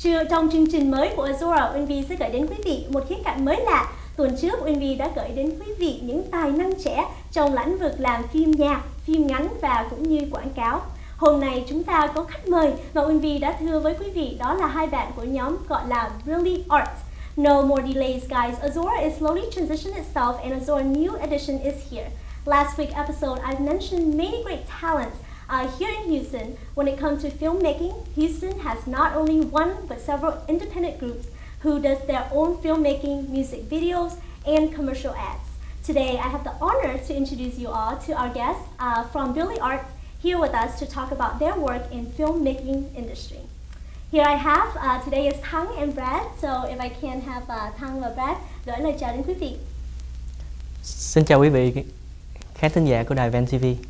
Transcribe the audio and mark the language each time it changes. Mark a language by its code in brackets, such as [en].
[vi] Trong chương trình mới của Azora, Uyenvy sẽ gửi đến quý vị một khía cạnh mới lạ. Tuần trước, Uyenvy đã gửi đến quý vị những tài năng trẻ trong lĩnh vực làm phim nhạc, phim ngắn và cũng như quảng cáo. Hôm nay chúng ta có khách mời và Uyenvy đã thưa với quý vị đó là hai bạn của nhóm gọi là Brilliart. [en] No more delays, guys. Azora is slowly transitioning itself and Azora new edition is here. Last week's episode, I mentioned many great talents here in Houston. When it comes to filmmaking, Houston has not only one but several independent groups who does their own filmmaking, music videos, and commercial ads. Today, I have the honor to introduce you all to our guests from Brilliart here with us to talk about their work in filmmaking industry. Here I have, today is Thăng and Brad, so if I can have Thăng [vi] và Brad gửi lời chào đến quý vị. Xin chào quý vị khán thính giả của đài VN TV.